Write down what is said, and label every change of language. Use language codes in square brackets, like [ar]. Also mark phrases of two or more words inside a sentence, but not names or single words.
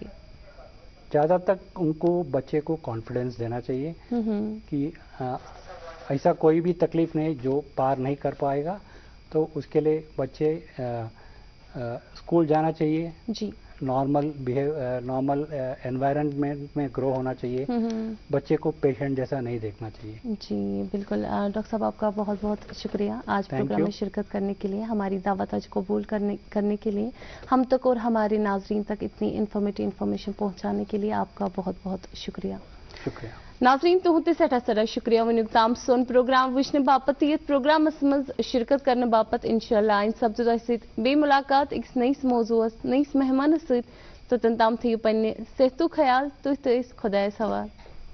[hi] ज़्यादा तक उनको बच्चे को कॉन्फिडेंस देना चाहिए कि ऐसा कोई भी तकलीफ नहीं जो पार नहीं कर पाएगा, तो उसके लिए बच्चे स्कूल जाना चाहिए जी, [en] normal environment [hi] में ग्रो होना चाहिए, बच्चे को पेशेंट जैसा नहीं देखना चाहिए। जी बिल्कुल। डॉक्टर साहब, आपका बहुत बहुत शुक्रिया आज प्रोग्राम में शिरकत करने के लिए, हमारी दावत आज कबूल करने के लिए, हम तक और हमारे नाजरीन तक इतनी इन्फॉर्मेशन पहुंचाने के लिए आपका बहुत बहुत शुक्रिया। शुक्रिया [ks] नाजरीन, तो होते सठा सरा शुक्रिया वन सोन प्रोग्राम वुचने बापत, ये प्रोग्राम मज [hi] शिरकत करने [ks] बापत इंशाल्लाह इन सब्ज बे मुलाकात एक नईस मौजूस नईस मेहमान सत, तो तन ताम थी पन्ने सेहतु ख्याल, तुह खुदायस हवाल।